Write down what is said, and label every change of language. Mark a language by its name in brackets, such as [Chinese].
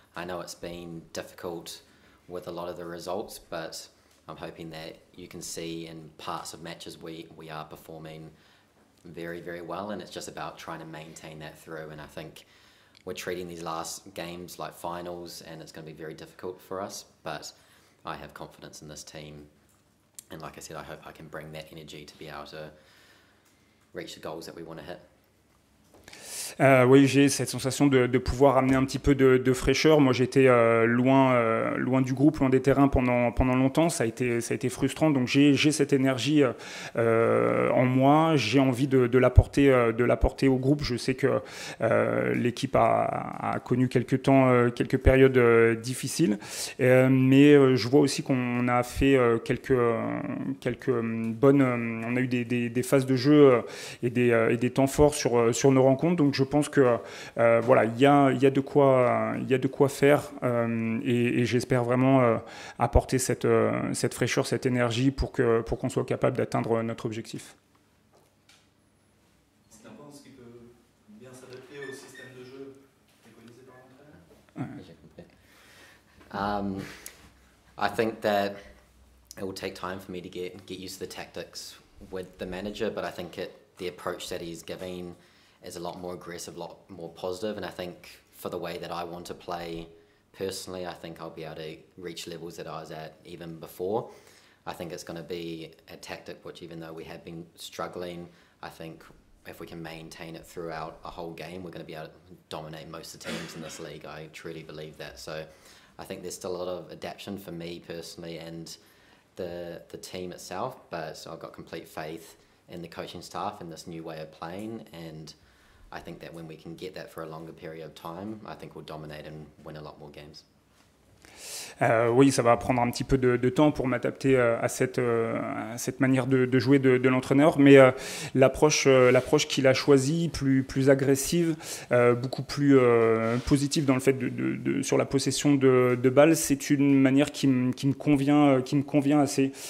[English] I know it's been difficult with a lot of the results, but I'm hoping that you can see in parts of matches we are performing very, very well, and it's just about trying to maintain that through. And I think we're treating these last games like finals, and it's going to be very difficult for us, but I have confidence in this team, and like I said, I hope I can bring that energy to be able to reach the goals that we want to hit. [French] Oui, j'ai cette sensation de pouvoir amener un petit peu de fraîcheur. Moi, j'étais loin du groupe, loin des terrains pendant longtemps. Ça a été frustrant. Donc, j'ai cette énergie en moi. J'ai envie de l'apporter au groupe. Je sais que l'équipe a connu quelques périodes difficiles, mais je vois aussi qu'on a fait quelques bonnes. On a eu des phases de jeu et des temps forts sur nos rencontres. Donc, je pense que voilà, il y a de quoi faire, et j'espère vraiment apporter cette fraîcheur, cette énergie pour qu'on soit capable d'atteindre notre objectif. C'est un point qui peut bien s'adapter au système de jeu préconisé par l'entraîneur. [English] I think that it will take time for me to get used to the tactics with the manager, but I think the approach that he's giving is a lot more aggressive, a lot more positive, and I think for the way that I want to play personally, I think I'll be able to reach levels that I was at even before. I think it's going to be a tactic which, even though we have been struggling, I think if we can maintain it throughout a whole game, we're going to be able to dominate most of the teams in this league. I truly believe that. So I think there's still a lot of adaptation for me personally and the team itself, but I've got complete faith in the coaching staff and this new way of playing, and I think that when we can get that for a longer period of time, I think we'll dominate and win a lot more games. [French] Oui, ça va prendre un petit peu de temps pour m'adapter à cette manière de jouer de l'entraîneur, mais l'approche qu'il a choisie, plus agressive, beaucoup plus positive dans le fait sur la possession de balles, c'est une manière qui me convient assez.